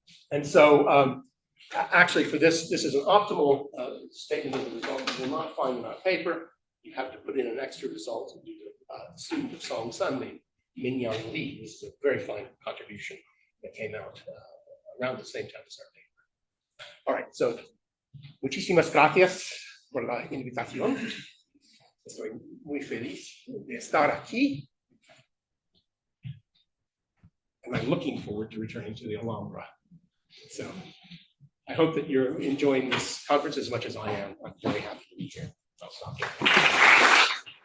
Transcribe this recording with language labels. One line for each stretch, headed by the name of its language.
English: And so actually for this is an optimal statement of the result. You will not find in our paper. You have to put in an extra result due to student of Song Sun, Mingyang Li. This is a very fine contribution that came out around the same time as our paper. All right, so
Spanish: muchísimas gracias por la invitación. Estoy muy feliz de estar aquí.
English: And I'm looking forward to returning to the Alhambra. So I hope that you're enjoying this conference as much as I am. I'm very happy to be here. I'll stop there.